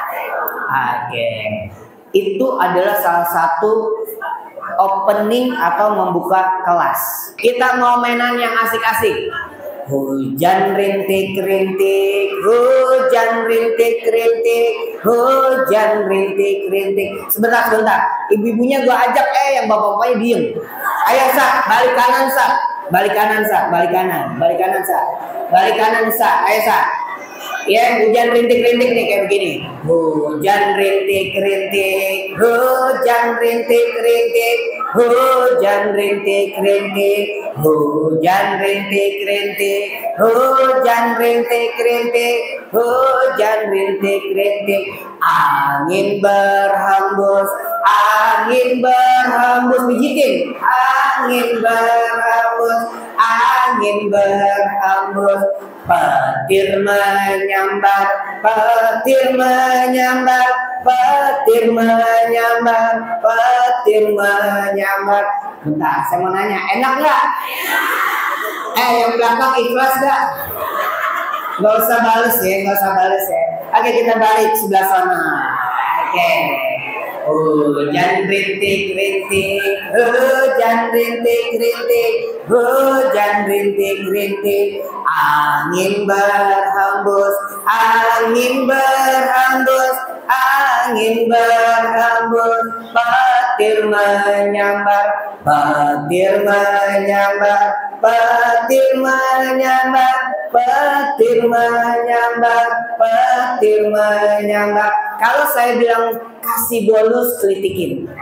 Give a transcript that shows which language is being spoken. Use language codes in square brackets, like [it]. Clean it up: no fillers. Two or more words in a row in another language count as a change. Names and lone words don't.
[id] Oke, itu adalah salah satu opening atau membuka kelas. Kita mau mainan yang asik-asik. Hujan rintik-rintik, hujan rintik-rintik, hujan rintik-rintik. Sebentar, ibu-ibunya gua ajak, yang bapak-bapaknya diem. Ayo Sa, balik kanan Sa, balik kanan Sa, balik kanan Sa, balik kanan Sa, ayo Sa. Ya, hujan rintik-rintik nih kayak begini. Hujan rintik-rintik, hujan rintik-rintik, hujan rintik-rintik, hujan rintik-rintik, hujan rintik-rintik, hujan rintik-rintik. Angin berhembus, angin berhembus, pijitin. Angin berhembus, angin berhembus. Petir menyambar, petir menyambar, petir menyambar, petir menyambar. Bentar, saya mau nanya, enak nggak? Yang belakang ikhlas nggak? Nggak usah bales ya, nggak usah bales ya. Oke, kita balik sebelah sana. Oke. Hujan rintik-rintik, hujan rintik-rintik, hujan rintik-rintik. Angin berhembus, angin berhembus, angin berhembus. Petir menyambar, petir menyambar, petir menyambar, petir menyambar, petir menyambar. Kalau saya bilang kasih bonus, kritikin.